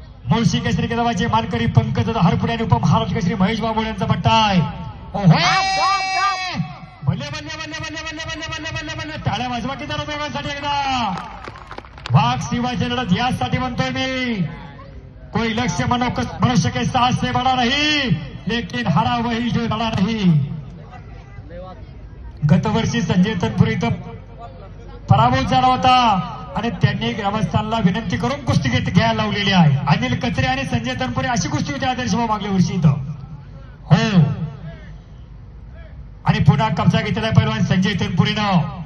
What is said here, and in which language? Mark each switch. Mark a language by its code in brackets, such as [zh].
[mr] मुळशी केसरी किताबाचे मानकरी पंकज हरपुडे आणि उपमहाराष्ट्र केसरी महेश बाबू यांचा पट्टा आहे. बल्ले बल्ले बल्ले बल्ले बल्ले बल्ले बल्ले बल्ले बल्ले टाळ्या वाजवा की जरा दोघांसाठी एकदा. वाघ शिवाजी लढत यासाठी म्हणतोय मी. [hi] कोई लक्ष्य मनुष्य के साहस से बड़ा नहीं, लेकिन हरा वही जो [mr] लढा नाही. गतवर्षी संजय तनपुरे इथं पराभूत झाला होता आणि त्यांनी ग्रामस्थांना विनंती करून कुस्ती घ्यायला लावलेली आहे. अनिल कचरे आणि संजय तनपुरे अशी कुस्ती होती आदर्श भाऊ मागल्या वर्षी इथं. हो, आणि पुन्हा कब्जा घेतलेला पैलवान संजय तनपुरेनं.